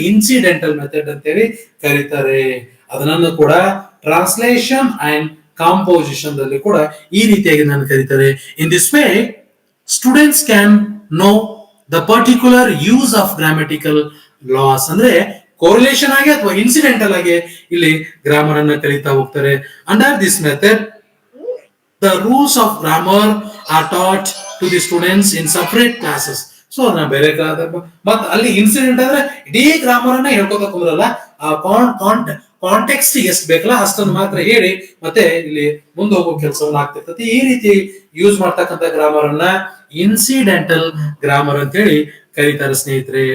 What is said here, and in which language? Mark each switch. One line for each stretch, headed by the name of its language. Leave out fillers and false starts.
Kannada: Incidental method ಅಂತೇಳಿ ಕರೀತಾರೆ. ಅದನ್ನು ಕೂಡ ಟ್ರಾನ್ಸ್ಲೇಷನ್ ಅಂಡ್ ಕಾಂಪೋಸಿಷನ್ ದಲ್ಲಿ ಕೂಡ ಈ ರೀತಿಯಾಗಿ ನಾನು ಕರೀತಾರೆ.
English: In this way students can know the particular use of grammatical laws.
Kannada: ಅಂದ್ರೆ ಕೋರಿಲೇಷನ್ ಆಗಿ ಅಥವಾ ಇನ್ಸಿಡೆಂಟಲ್ ಆಗಿ ಇಲ್ಲಿ ಗ್ರಾಮರ್ ಅನ್ನ ಕಲಿತಾ ಹೋಗ್ತಾರೆ.
English: Under this method the rules of grammar are taught to the students in separate classes.
Kannada: So ಅದನ್ನ ಬೇರೆ ಮತ್ತೆ ಅಲ್ಲಿ ಇನ್ಸಿಡೆಂಟ್ ಅಂದ್ರೆ ಇಡೀ ಗ್ರಾಮರ್ ಅನ್ನ ಹೇಳ್ಕೊತಾ ಕುಂದ್ರಲ್ಲ, ಆ ಕಾಂಟೆಕ್ಸ್ಟ್ ಎಷ್ಟು ಬೇಕಲ್ಲ ಅಷ್ಟನ್ನು ಮಾತ್ರ ಹೇಳಿ ಮತ್ತೆ ಇಲ್ಲಿ ಮುಂದೆ ಹೋಗೋ ಕೆಲಸವನ್ನ ಆಗ್ತಿರ್ತದೆ. ಈ ರೀತಿ ಯೂಸ್ ಮಾಡ್ತಕ್ಕಂಥ ಗ್ರಾಮರ್ ಅನ್ನ ಇನ್ಸಿಡೆಂಟಲ್ ಗ್ರಾಮರ್ ಅಂತ ಹೇಳಿ ಕರೀತಾರೆ ಸ್ನೇಹಿತರೆ.